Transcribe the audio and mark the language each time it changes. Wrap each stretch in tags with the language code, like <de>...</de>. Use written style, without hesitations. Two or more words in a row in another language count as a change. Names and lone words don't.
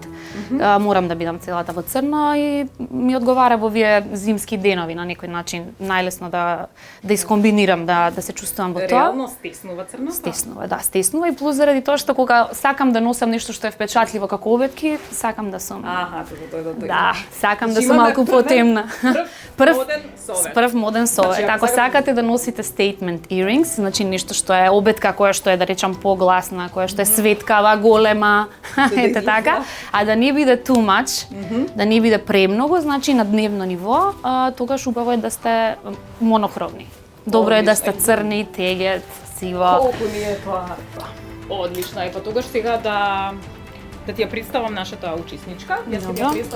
<mk>Морам да бидам целата во црно и ми одговара во овие зимски денови на некој начин најлесно да искомбинирам, да се чувствувам во тоа. Реално стеснува црно? Стеснува, да, стеснува и плюс заради тоа што кога сакам да носам нешто што е впечатливо како обетки, сакам да сум. Аха, тоа. Да, сакам да сум малку потемна. Прв моден совет. Ако сакате да носите</mk> <en>statement earrings,</en> <mk>значи нешто што е обетка која што е да речам погласна, која што е светкава, голема, ете така, а да не биде</mk> <en>too much,</en> <mk>да не биде премногу, значи на дневно ниво, тогаш убаво е да сте монохромни. Добро е да сте црни, тегет, сиво. Колку ни е тоа? Одлично, и па тогаш сега да ти ја представам нашата учесничка. Јас ќе ја представам</mk>